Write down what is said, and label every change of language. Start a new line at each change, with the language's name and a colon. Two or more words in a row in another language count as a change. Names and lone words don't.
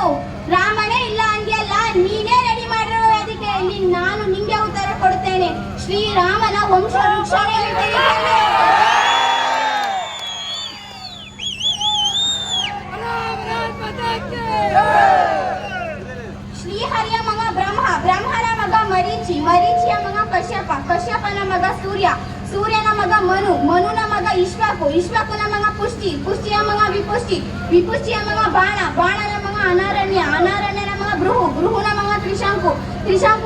Kannada: ರಾಮನೇ ಇಲ್ಲ ಅಂದ್ಯಲ್ಲ, ನೀನೇ ರೆಡಿ ಮಾಡಿರೋ ವೇದಿಕೆಯಲ್ಲಿ ನಾನು ನಿಂಗೆ ಉತ್ತರ ಕೊಡ್ತೇನೆ. ಶ್ರೀರಾಮನ ವಂಶ ವೃಕ್ಷನೇ ಹೇಳ್ತೇನೆ. ಶ್ರೀಹರಿಯ ಮಗ ಬ್ರಹ್ಮ, ಬ್ರಹ್ಮನ ಮಗ ಮರೀಚಿ, ಮರೀಚಿಯ ಮಗ ಕಶ್ಯಪ, ಕಶ್ಯಪನ ಮಗ ಸೂರ್ಯ, ಸೂರ್ಯನ ಮಗ ಮನು, ಮನುನ ಮಗ ಇಶ್ವಾಕು, ಇಶ್ವಾಕುನ ಮಗ ಪುಷ್ಟಿ, ಪುಷ್ಟಿಯ ಮಗ ವಿಪುಷ್ಟಿ, ವಿಪುಷ್ಟಿಯ ಮಗ ಬಾಣ, ಬಾಣನ ಮಗ ಅನಾರಣ್ಯ, ಅನಾರಣ್ಯನ ಮಗ ಬೃಹು, ಬೃಹುನ ಮಗ ತ್ರಿಶಂಕು, ತ್ರಿಶಂಕುನ